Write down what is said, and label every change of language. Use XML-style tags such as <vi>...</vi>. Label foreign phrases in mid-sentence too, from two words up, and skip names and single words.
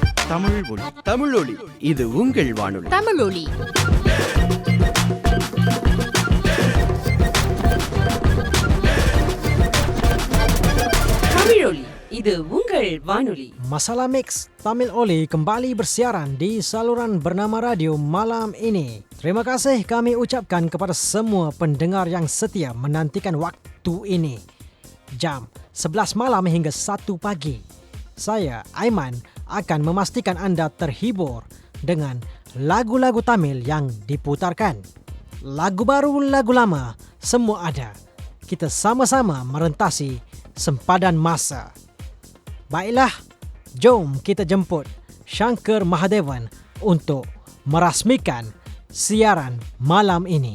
<ta>தமிழ் ஒலி. தமிழ் ஒலி, இது உங்கள் வானொலி. தமிழ் ஒலி. தமிழ் ஒலி, இது உங்கள் வானொலி.</ta> <ms>Masalah Mix Tamil Oli kembali bersiaran di saluran bernama radio malam ini. Terima kasih kami ucapkan kepada semua pendengar yang setia menantikan waktu ini. Jam 11 malam hingga 1 pagi. Saya, Aiman, akan memastikan Anda terhibur dengan lagu-lagu Tamil yang diputarkan. Lagu baru, lagu lama, semua ada. Kita sama-sama merentasi sempadan masa. Baiklah, jom kita jemput Shankar Mahadevan untuk merasmikan siaran malam ini.</ms>